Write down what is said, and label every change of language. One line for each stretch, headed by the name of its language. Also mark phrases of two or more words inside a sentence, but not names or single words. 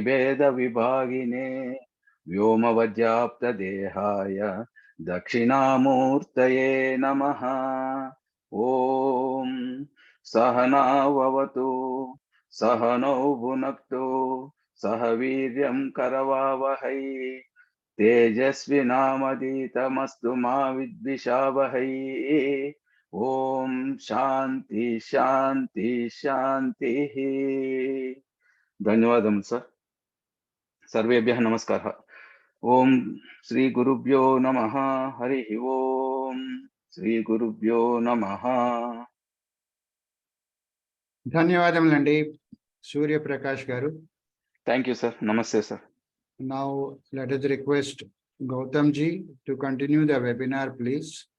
Sanskrit: वेद विभागिने व्योम वजप्त देहाय दक्षिणामूर्तये नमः ओम् सहना ववतु सहनो भुनक्तु सहवीर्यम् करवावहै तेजस्विनामधीतमस्तु मा विद्विषावहै ओम शांति शांति शांति धन्यवादं सर सर्वेभ्यः नमस्कारः ओम श्री गुरुभ्यो नमः हरि ओम श्री गुरुभ्यो नमः
Telugu: ధన్యవాదములండి సూర్యప్రకాష్ గారు.
English: thank you sir नमस्ते सर Now let us request Gautham ji to continue the webinar, please.